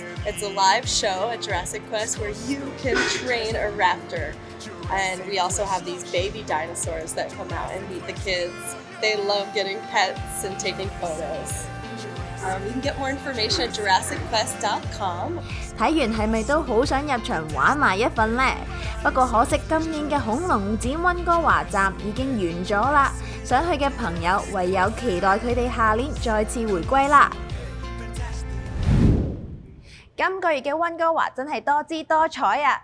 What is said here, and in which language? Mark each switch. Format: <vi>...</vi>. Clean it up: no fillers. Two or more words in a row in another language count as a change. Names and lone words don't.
<en>It's a live show at Jurassic Quest where you can train a raptor. And we also have these baby dinosaurs that come out and meet the kids. They love getting pets and taking photos. You can get more information at JurassicQuest.com.</en> <yue>睇完係咪都好想入場玩埋一份呢？不過可惜今年嘅恐龍展溫哥華站已經完咗啦，想去嘅朋友唯有期待佢哋下年再次回歸啦。今個月嘅溫哥華真係多姿多彩啊！</yue>